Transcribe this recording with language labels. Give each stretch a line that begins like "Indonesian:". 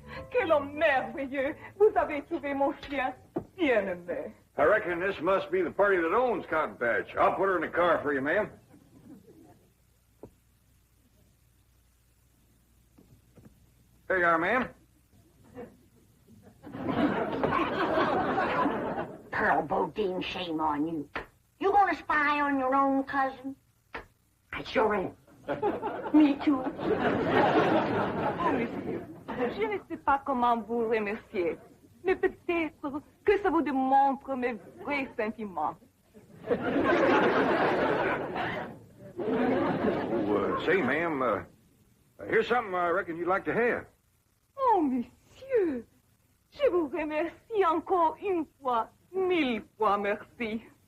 French: Quel homme merveilleux. Vous avez trouvé mon chien bien aimé.
English: I reckon this must be the party that owns Cotton Patch. I'll put her in the car for you, ma'am. There you are, ma'am. Pearl Bodine, shame on you. You gonna spy on your own cousin? I sure am. Me too.
French: Oh, monsieur, je ne sais pas comment vous remercier, mais peut-être que ça vous démontre mes vrais sentiments.
English: Say, ma'am, here's something I reckon you'd like to have.
French: Oh, monsieur, je vous remercie encore une fois, 1000 fois merci.